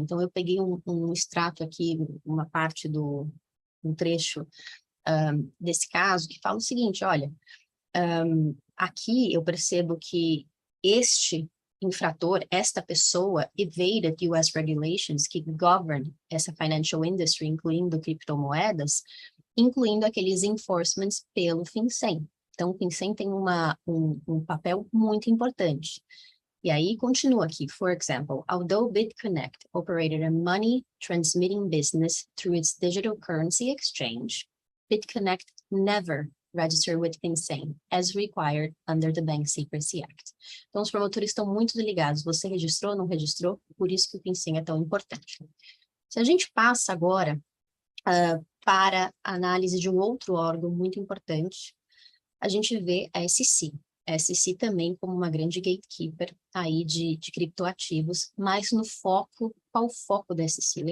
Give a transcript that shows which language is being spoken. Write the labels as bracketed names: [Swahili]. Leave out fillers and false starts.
[Portuguese] Então, eu peguei um extrato aqui, uma parte um trecho desse caso, que fala o seguinte, olha, aqui eu percebo que este infrator, esta pessoa, [English] evaded US regulations [Portuguese] que govern essa financial industry, incluindo criptomoedas, incluindo aqueles enforcements pelo FinCEN. Então, o FinCEN tem um papel muito importante. E aí, continua aqui. [English] For example, although BitConnect operated a money transmitting business through its digital currency exchange, BitConnect never registered with FinCEN, as required under the Bank Secrecy Act. [Portuguese] Então, os promotores estão muito ligados. Você registrou, não registrou? Por isso que o FinCEN é tão importante. Se a gente passa agora para a análise de um outro órgão muito importante, a gente vê a SEC. A SEC também como uma grande gatekeeper aí de criptoativos, mas no foco, qual o foco da SEC?